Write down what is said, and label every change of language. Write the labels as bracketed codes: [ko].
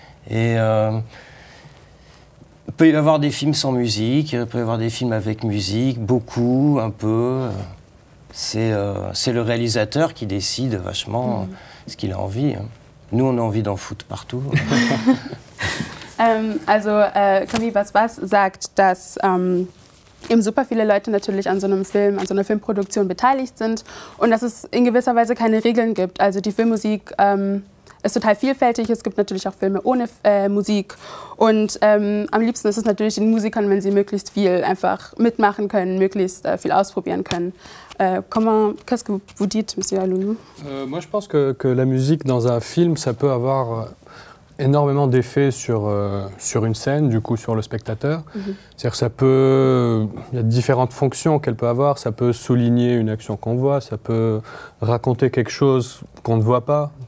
[fr] Et il peut y avoir des films sans musique, il peut y avoir des films avec musique, beaucoup, un peu. C'est le réalisateur qui décide vachement ce qu'il a envie. Nous, on a envie d'en foutre partout. [de] Camille Basbas sagt, dass eben super viele Leute natürlich an so einem Film, an so einer Filmproduktion beteiligt sind und dass es in gewisser Weise keine Regeln gibt. Also die Filmmusik ist total vielfältig. Es gibt natürlich auch Filme ohne Musik. Und am liebsten ist es natürlich den Musikern, wenn sie möglichst viel einfach mitmachen können, möglichst viel ausprobieren können. [fr] Qu'est-ce que vous dites, Monsieur Aloulou? Moi, je pense que la musique dans un film, ça peut avoir énormément d'effets sur une scène, du coup sur le spectateur. C'est-à-dire que ça peut... Il y a différentes fonctions qu'elle peut avoir. Ça peut souligner une action qu'on voit, ça peut raconter quelque chose qu'on ne voit pas.